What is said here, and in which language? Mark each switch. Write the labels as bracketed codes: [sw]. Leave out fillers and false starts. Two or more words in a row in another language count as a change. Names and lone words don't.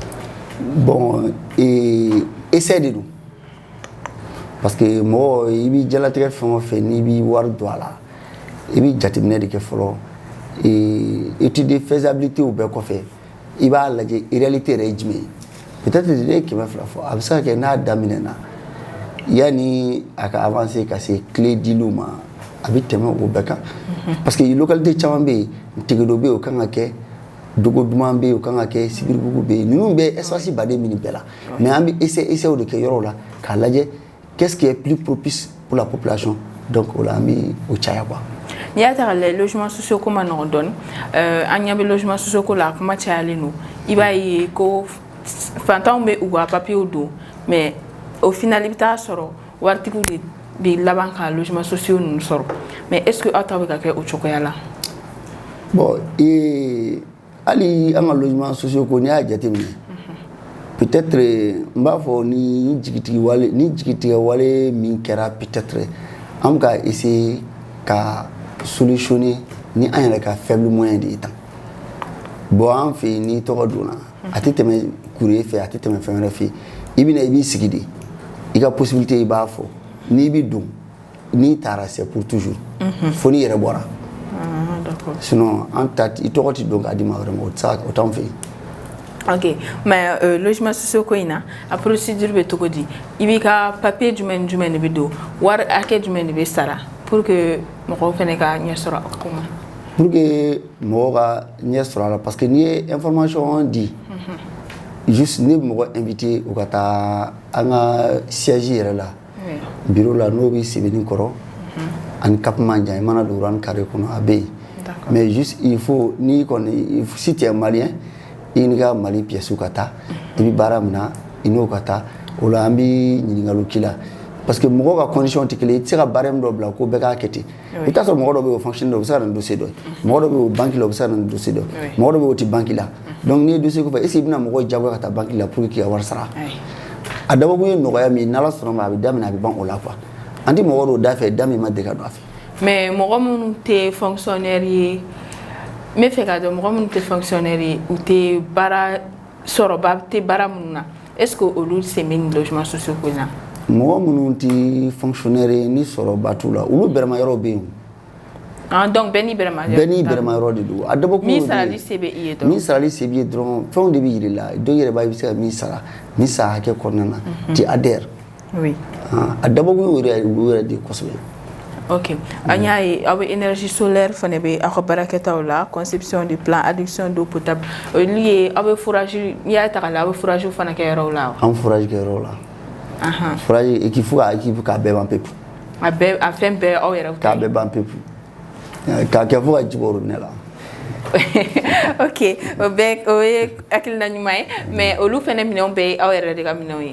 [fr] bon essai de [bm] don [fr] parce que [bm] mɔgɔ i bɛ diɲɛlatigɛ fɛn o fɛn n'i bɛ wari don a la i bɛ jateminɛ de kɛ fɔlɔ [fr] étude faisabilité [bm] bɛɛ kɔfɛ i b'a lajɛ réalité yɛrɛ ye jumɛn ye peut-être ne ye 200 fɔ a bɛ se ka kɛ n'a daminɛna yanni a ka avancer ka se clé diliw ma a bɛ tɛmɛ o bɛɛ kan [fr] parce que [bm] localité caman bɛ yen Tigɛdo bɛ yen o kan ka kɛ Dogo Duman bɛ yen o kan ka kɛ Sibiribugu bɛ yen ninnu bɛ espace baden minnu bɛɛ la mais an bɛ [fr] essai de [bm] kɛ yɔrɔ la k'a lajɛ [fr] qu'est-ce qui est plus propice pour la population [bm] donc o la an bɛ o caya quoi. N'i y'a ta k'a lajɛ [fr] logements sociaux [bm] ko ma nɔgɔn dɔɔni an ɲɛ bɛ [fr] logements sociaux [bm] ko la a kuma cayalen don i b'a ye ko fantanw bɛ u ka papiers don [fr] mais au final [bm] i bɛ taa sɔrɔ waritigiw de bɛ laban ka [fr] logements sociaux [bm] ninnu sɔrɔ [fr] mais est-ce que [bm] aw ta bɛ ka kɛ o cogoya la. bon hali an ka [fr] logements sociaux [bm] ko n'i y'a jateminɛ peut-être n b'a fɔ ni jigitigɛ wale min kɛra peut-être an bɛ ka essayer ka solutionner ni an yɛrɛ ka [fr] faible moyen de [bm] ye tan bon an fɛ yen n'i tɔgɔ donna a tɛ tɛmɛ courrier fɛ a tɛ tɛmɛ fɛn wɛrɛ fɛ i bɛna i b'i sigi de i ka possibilité i b'a fɔ n'i bɛ don n'i taara [fr] c'est pour toujours [bm] fo n'i yɛrɛ bɔra sinon an ta i tɔgɔ tɛ don k'a di ma wɛrɛ ma o t'anw fɛ yen. ok [fr] mais logements sociaux [bm] ko in na a procédure bɛ cogo di i b'i ka papier jumɛn de bɛ don wari hakɛ jumɛn de bɛ sara [fr] pour que [bm] mɔgɔw fana ka ɲɛ sɔrɔ a ko ma. [fr] pour que [bm] mɔgɔw ka ɲɛ sɔrɔ a la [fr] parce que [bm] n'i ye information di juste ne bɛ mɔgɔ invité u ka taa an ka siège yɛrɛ la bureau la n'o bɛ Sebeni kɔrɔ ani Cap Mandian i mana don Rwanda carré kɔnɔ a bɛ yen [fr] mais juste il faut [bm] ni kɔni [fr] si tu es malien [bm] i n'i ka Mali pièces ka taa i bɛ baara min na i n'o ka taa o la an bɛ ɲininkaliw k'i la [fr] parce que [bm] mɔgɔw ka condition tɛ kelen ye i tɛ se ka baara min dɔ bila ko bɛɛ k'a kɛ ten i bɛ taa sɔrɔ mɔgɔ dɔ bɛ yen o fonctionnaire dɔ o bɛ se ka na ni dossier dɔ ye mɔgɔ dɔ bɛ yen o banque la o bɛ se ka na ni dossier dɔ ye mɔgɔ dɔ bɛ yen o tɛ banque la donc n'i ye dossier ko fɔ [fr] est ce que [bm] i bɛna mɔgɔw diyagoya ka taa banque la [fr] pour que [bm] k'i ka wari sara a dabɔkun ye nɔgɔya min ye n'Ala sɔnna ma a bɛ daminɛ a bɛ ban o la quoi an tɛ mɔgɔ dɔw da fɛ da min ma deli ka don a fɛ. mais mɔgɔ minnu tɛ fonctionnaire ye n bɛ fɛ k'a dɔn mɔgɔ minnu tɛ fonctionnaire ye u tɛ baara sɔrɔba tɛ baara minnu na [fr] est ce que [bm] olu sen bɛ nin [fr] logements sociaux [bm] ko in na. mɔgɔ minnu tɛ fonctionnaire ye ni sɔrɔba t'u la olu bɛrɛma yɔrɔ bɛ yen. donc bɛɛ n'i bɛrɛma yɔrɔ de don a dabɔkun min sarali se bɛ i ye dɔrɔn min sarali se b'i ye dɔrɔn fɛnw de bɛ yir'i la dɔw yɛrɛ b'a ye i bɛ se ka min sara nin san hakɛ kɔnɔna na ti adhère a dabɔkun ye olu yɛrɛ de kosɛbɛ. ok an y'a ye aw bɛ [fr] énergie solaire [bm] fana bɛ aw ka baarakɛtaw la [fr] conception du plan adduction d'eau potable [bm] olu ye aw bɛ fourage n'i y'a ta k'a lajɛ aw bɛ fourage fana kɛ yɔrɔw la wa. an fourage kɛ yɔrɔw la. fourage équipe fo ka équipe k'a bɛɛ ban pewu. a fɛn bɛɛ aw yɛrɛ k'a bɛɛ ban pewu k'a kɛ fo ka ji bɔ robinet la. ok o ye hakilina ɲuman ye mais olu fana minɛnw bɛɛ ye aw yɛrɛ de ka minɛnw ye.